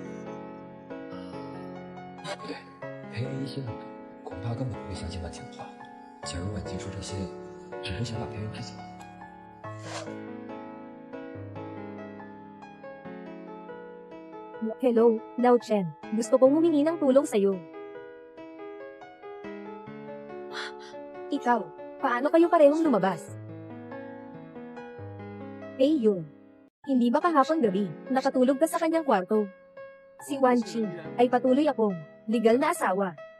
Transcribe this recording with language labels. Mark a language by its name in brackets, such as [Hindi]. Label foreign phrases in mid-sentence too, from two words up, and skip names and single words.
[Chinese] 不对，裴元一心很重，恐怕根本不会相信婉晴的话。假如婉晴说这些，只是想把裴元支走。 [Filipino] Hello, Lao Chen. Gusto kong humingi ng tulong sa'yo. Ikaw, paano kayo parehong lumabas? Yun. Hindi ba kahapon gabi, nakatulog ka sa kanyang kwarto? Si Wan Qi ay patuloy akong legal na asawa.